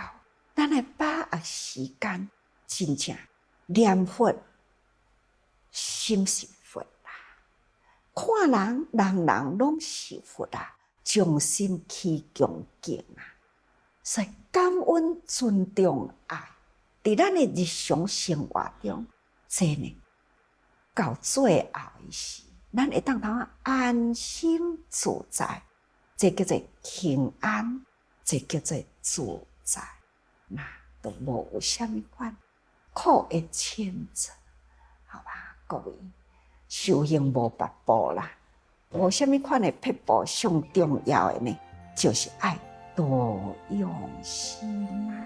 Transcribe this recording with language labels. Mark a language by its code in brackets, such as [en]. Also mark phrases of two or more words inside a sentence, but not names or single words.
[nan] 咱的把握时间，真正念佛，心是佛啦。看人，人拢是佛啦，将心起恭敬啊。所以感恩、尊重、爱，伫咱的日常生活中，这呢。到最后的时，咱会当安心自在，这叫做平安，这叫做自在，那都无有啥物款苦的牵扯，好吧，各位，修行无别步啦，无啥物款的撇步，上重要的呢，就是爱多用心。